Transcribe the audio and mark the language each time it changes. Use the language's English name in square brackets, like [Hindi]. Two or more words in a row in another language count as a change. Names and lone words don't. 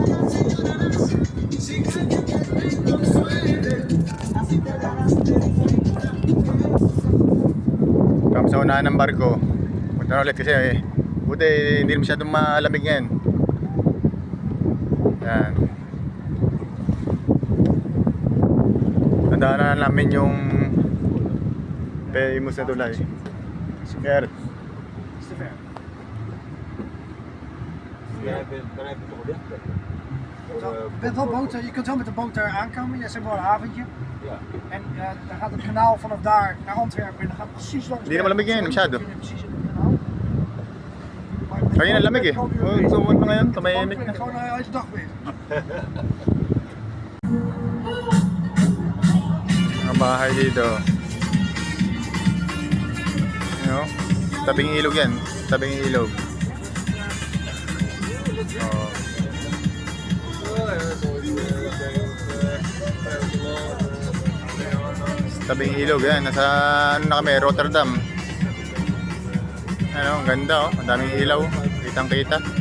[Filipino] Kami sa unahan ng barko. Punta na ulit kasi buti hindi masyadong malamig ngayon. Yan. Nadaanan namin yung famous na tulay. Ger. [Dutch] bent wel boten, je kunt wel met de boot daar aankomen. Je hebt wel een haventje. Ja. En dan gaat het kanaal vanaf daar naar Antwerpen. En dan gaat het precies langs. [Filipino] Hindi na malamig yan, masyado. [Dutch] Precies in het kanaal. [Filipino] Kaya na lamig eh. Tuwan na ngayon, tumahimik [Dutch] Ik [Filipino] na. [Dutch] ben gewoon uit de dag bezig. [Filipino] Mga bahay dito. [English] You know? [Filipino] Tabing ilog yan. Tabing ilog. Oh. Tabing ilog yan. Nasa ano na kami, Rotterdam. Ano, ang ganda oh. Ang daming ilaw. Kitang kita.